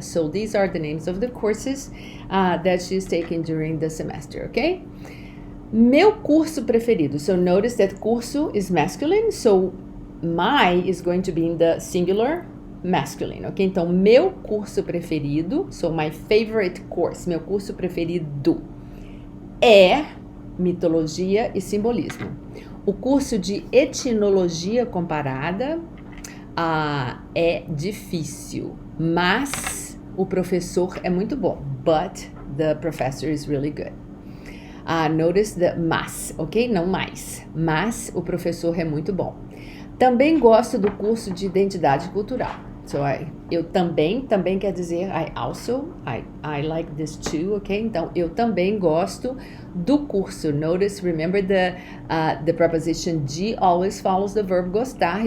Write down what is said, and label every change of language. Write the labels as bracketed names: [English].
[English] So these are the names of the courses that she's taking during the semester, okay? [Portuguese] Meu curso preferido. [English] So notice that curso is masculine, so my is going to be in the singular masculine, ok? [Portuguese] Então, meu curso preferido, [English] so my favorite course, [Portuguese] meu curso preferido é mitologia e simbolismo. O curso de etnologia comparada é difícil, mas o professor é muito bom. [English] But the professor is really good. Notice the mas, ok? [Portuguese] Não mais. Mas o professor é muito bom. Também gosto do curso de identidade cultural. [English] So, [Portuguese] eu também [English] quer dizer I also, I like this too, ok? [Portuguese] Então, eu também gosto do curso. [English] Notice, remember the preposition de always follows the verb gostar.